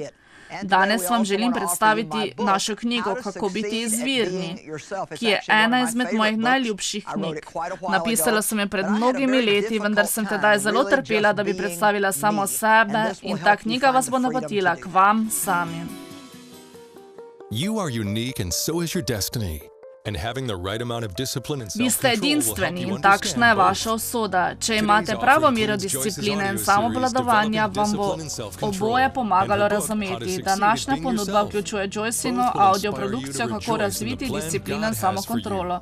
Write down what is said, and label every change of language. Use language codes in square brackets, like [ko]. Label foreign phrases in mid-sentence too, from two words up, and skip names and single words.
[sl] Danes vam želim predstaviti našo knjigo Kako biti izvirni, ki je ena izmed mojih najljubših knjig. Napisala sem jo pred mnogimi leti, vendar sem tedaj zelo trpela, da bi predstavila samo sebe, in ta knjiga vas bo napotila k vam samim. [en] You are unique and so is your destiny. [sl] Vi ste edinstveni in takšna je vaša usoda. Če imate pravo mero discipline in samoobvladovanja, vam bo oboje pomagalo razumeti. Današnja ponudba vključuje Joycino audioprodukcijo Kako razviti disciplino in samokontrolo.